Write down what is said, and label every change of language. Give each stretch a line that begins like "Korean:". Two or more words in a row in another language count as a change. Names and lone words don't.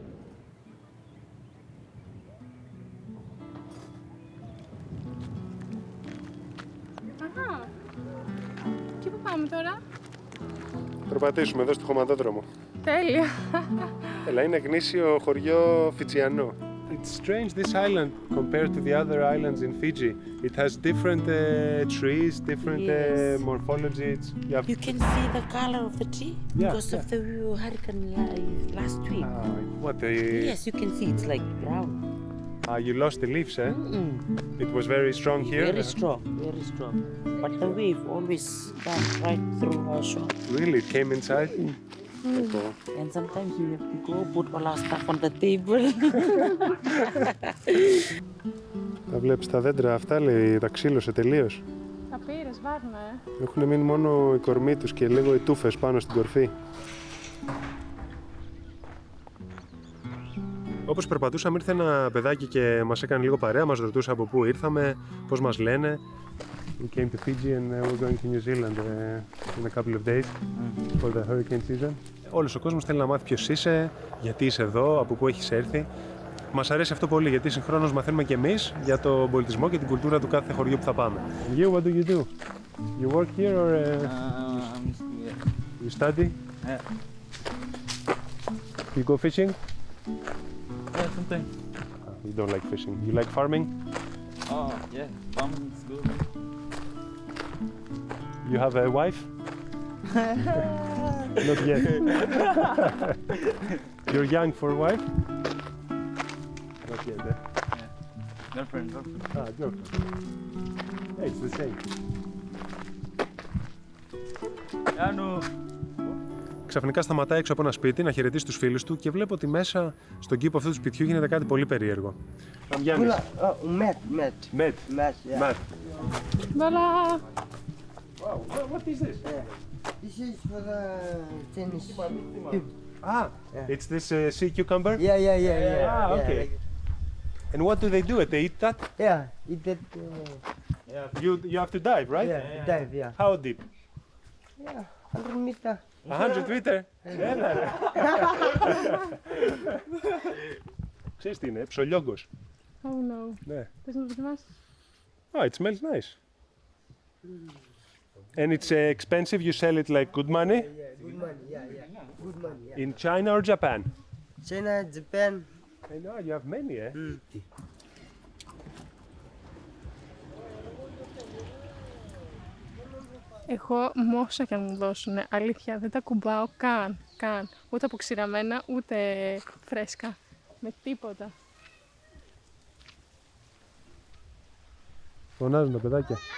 Greek: Αχα. Και πού πάμε τώρα? Περπατήσουμε εδώ στο χωματόδρομο. Τέλεια. Έλα, είναι γνήσιο χωριό Φιτζιανό.
English: It's strange this island compared to the other islands in Fiji. It has different trees, different morphology. You can see the color of the tree because of the hurricane last week. Yes, you can see it's like brown. You lost the leaves, eh? It was very strong here? Very strong, very strong. But the wave always comes right through our shop. Really? It came inside? And sometimes we have to go put all our stuff on the table.
Greek: Τα βλέπεις τα δέντρα αυτά, λέει, τα ξύλωσε τελείως. Τα πήρες, βάρνα, Έχουν μείνει μόνο οι κορμοί τους και λίγο οι τούφες πάνω στην κορφή. Όπως περπατούσαμε ήρθε ένα παιδάκι και μας έκανε λίγο παρέα, μας ρωτούσε από πού ήρθαμε, πώς μας λένε.
English: We came to Fiji and we're going to New Zealand in a couple of days for the hurricane season.
Greek: Όλος ο κόσμος θέλει να μάθει ποιος είσαι, γιατί είσαι εδώ, από πού έχεις έρθει. Μας αρέσει αυτό πολύ, γιατί συγχρόνως μαθαίνουμε και εμείς για τον πολιτισμό και την κουλτούρα του κάθε χωριού που θα πάμε.
English: You, what do you do? You work here or you study? Yeah. You go fishing? Yeah, sometimes. You don't like fishing. You like farming? Oh, yeah. Farming is good. You have a wife? Not yet. You're young for a wife? Not yet, eh? Girlfriend. Girlfriend. Hey, it's the same. Yeah, no.
Greek: Ξαφνικά σταματάει έξω από ένα σπίτι να χαιρετήσει τους φίλους του και βλέπω ότι μέσα στον κήπο αυτού του σπιτιού γίνεται κάτι πολύ περίεργο. Γιάννης. Met. Voilà.
English: Wow, what is this? This is for the Chinese. It's this sea cucumber? Yeah. Okay. And what do they do? They eat that? Yeah, eat that. You have to dive, right? Dive, yeah. How deep? Yeah, 100 meter. 100 meter?
Greek: Έλα ρε. Ξέρεις τι είναι, ψολιόγκος.
English: Oh no.
Greek: Ναι. Θες να το δοκιμάσεις?
English: Oh, it smells nice. And it's expensive, you sell it like good money? Good money, yeah. Good money, yeah. In China or Japan? China, Japan. I know, you have many, eh?
Greek: Εγώ όσα και αν μου δώσουν, αλήθεια, δεν τα κουμπάω καν. Ούτε αποξηραμένα, ούτε φρέσκα. Με τίποτα. Φωνάζουν τα παιδάκια.